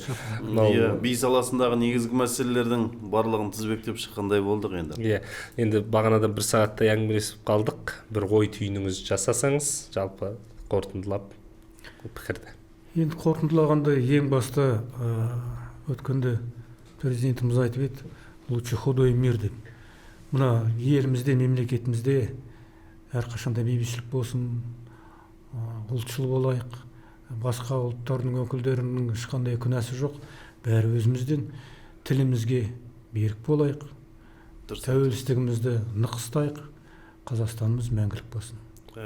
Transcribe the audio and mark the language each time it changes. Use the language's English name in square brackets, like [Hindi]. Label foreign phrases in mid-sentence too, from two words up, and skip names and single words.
[Kazakh] Би саласындағы негізгі мәселелердің барлығын тізбектеп шыққандай болдық енді. Енді бағанадан 1 сағаттай әңгімелесіп қалдық. Бір ой түйініңіз жасасаңыз, жалпы қорытындылап пікірді. Енді қорытындылағанда ең басты өткенде президентіміз айтып еді, [Russian] лучше худой мир деп. [Kazakh] Мына елімізде, мемлекетімізде әрқашанда бейбітшілік болсын, ұлтшыл болайық, басқа ұлттардың өкілдерінің ешқандай күнәсі жоқ, бәрі өзімізден. Тілімізге берік болайық, тәуелсіздігімізді нық ұстайық, Қазақстанымыз мәңгілік болсын.